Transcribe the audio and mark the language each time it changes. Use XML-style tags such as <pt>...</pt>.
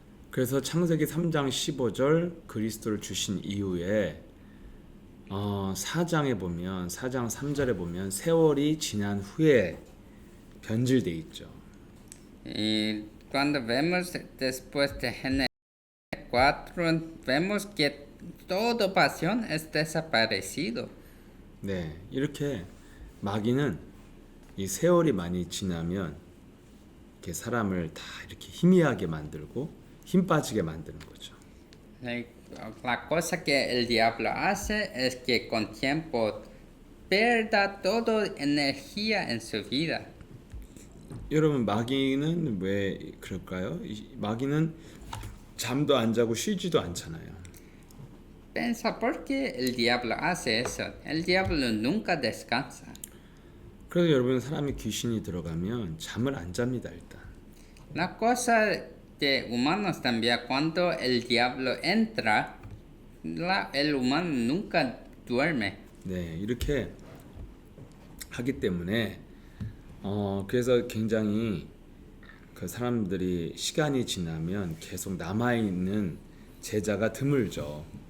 <ko>그래서 창세기 3장 15절 그리스도를 주신 이후에 4장에 보면 4장 3절에 보면 세월이 지난 후에 변질돼 있죠.</ko> <es>Y cuando vemos después de Génesis 4, vemos que toda pasión es desaparecido.</es> <ko>네, 이렇게 마귀는 이 세월이 많이 지나면 이렇게 사람을 다 이렇게 희미하게 만들고 힘 빠지게 만드는 거죠.</ko> <es>La cosa que el diablo hace es que con tiempo pierda toda energía en su vida.</es> <ko>여러분 마귀는 왜 그럴까요? 마귀는 잠도 안 자고 쉬지도 않잖아요.</ko> <es>Pensa por qué el diablo hace eso. El diablo nunca descansa.</es> <ko>그래서 여러분 사람이 귀신이 들어가면 잠을 안 잡니다 일단.</ko> <es>La cosa de humanos también, cuando el diablo entra, el humano nunca duerme.</es> <ko>네, 이렇게 하기 때문에 그래서 굉장히 그 사람들이 시간이 지나면 계속 남아 있는 제자가 드물죠.</ko>